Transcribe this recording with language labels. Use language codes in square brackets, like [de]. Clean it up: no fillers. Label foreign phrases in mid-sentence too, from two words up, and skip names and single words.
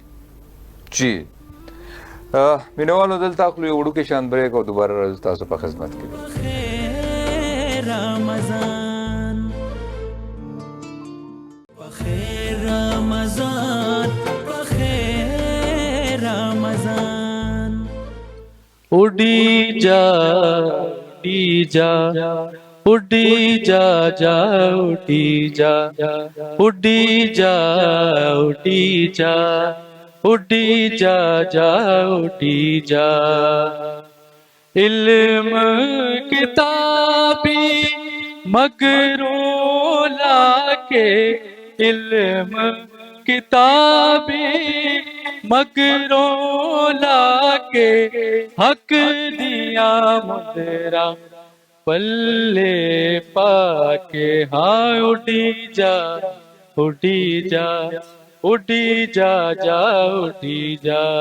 [ps] جی مینوالو دلته اخلو یو وړوکی شان بریک او دوباره راځو تاسو په خدمت کې [pa] رمضان بخیر رمضان بخیر رمضان اڈی جا اڈی جا اڈی جا جا اڈی جا اڈی جا اڈی جا اڈی جا جا اڈی جا علم کتابی مغرور ਲਾਕੇ ਇਲਮ ਕਿਤਾਬੀ ਮਗਰੋਂ ਲਾਕੇ ਹੱਕ ਦਿਆ ਮੁੰਦਰਾ ਪੱਲੇ ਪਾਕੇ ਹਾਂ ਉੱਡੀ ਜਾ ਉੱਡੀ ਜਾ ਉੱਡੀ ਜਾ ਜਾ ਉੱਡੀ ਜਾ